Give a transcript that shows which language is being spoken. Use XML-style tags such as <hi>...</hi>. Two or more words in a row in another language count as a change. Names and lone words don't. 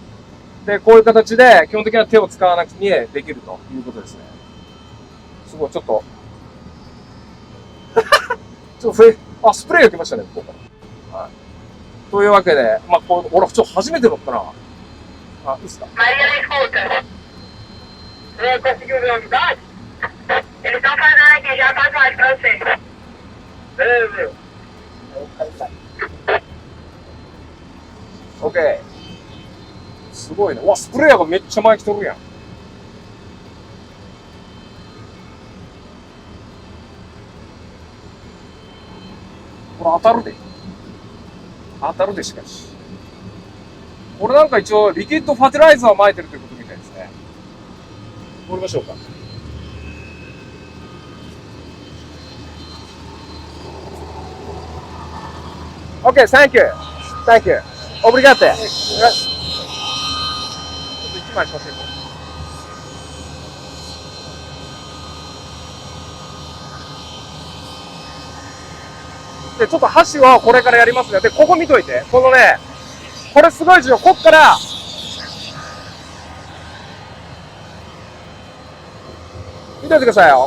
<ja>で、こういう形で基本的には手を使わなくてできるということですね。すごい、ちょっと。ちょっとスプレーが来ましたね、ここから。はい。というわけで、まあ、俺、ちょっと初めて乗ったな。あ、いいっすか。</ja> <pt>Conseguiu ver a unidade? Eles estão fazendo aqui, já tá atrás pra você. Beleza.</pt> <ja>OK。すごいね。わ、スプレーヤーがめっちゃ前来とるやん。これ当たるで。当たるでしかし。これなんか一応、リキッドファティライザーを撒いてるということみたいですね。乗りましょうか。</ja> <en>OK, thank you. Thank you.</en> <pt>Obrigado.</pt> <ja>ちょっと一枚しませんか。で、ちょっと箸はこれからやりますね。で、ここ見といて。このね、これすごい重要。こっから、見といてくださいよ。</ja>